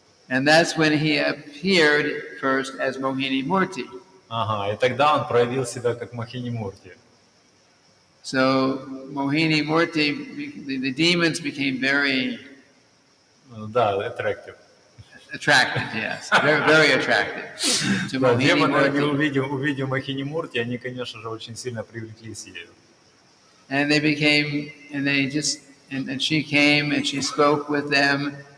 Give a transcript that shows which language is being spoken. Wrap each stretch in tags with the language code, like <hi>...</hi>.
<en>And that's when he appeared first as Mohini Murti.</en> <ru>И тогда он проявил себя как Мохини Мурти.</ru> <en>So Mohini Murti, the demons became very attractive. Attracted, yes, very attracted to Mohini</en> <ru>Демоны,</ru> <en>Murti.</en> <ru>увидев Мохини Мурти, они, конечно же, очень сильно привлеклись ею.</ru> <en>And they became, and she came and she spoke with them.</en>